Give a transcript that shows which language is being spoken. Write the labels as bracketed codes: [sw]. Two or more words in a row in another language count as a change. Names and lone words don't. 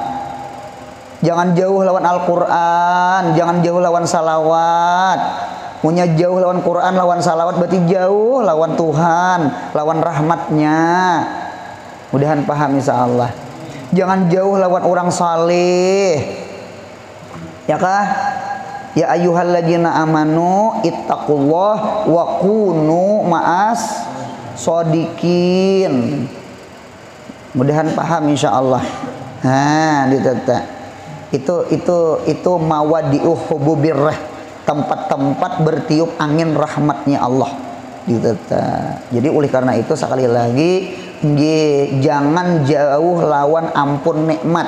[bjn] Jangan jauh lawan Al-Qur'an, jangan jauh lawan salawat. Munya jauh lawan Quran, lawan salawat berarti jauh lawan Tuhan, lawan rahmatnya. Mudahan paham insyaallah. Jangan jauh lawan orang saleh. Ya kah? [ar] Ya ayyuhalladzina amanu ittaqullah wa kunu ma'as shodiqin. [bjn] Mudahan paham insyaallah. Nah, ditata. Itu [ar] mawadi'u hububirrah, [bjn] tempat-tempat bertiup angin rahmatnya Allah. Ditata. Jadi oleh karena itu sekali lagi jangan jauh lawan ampun nikmat.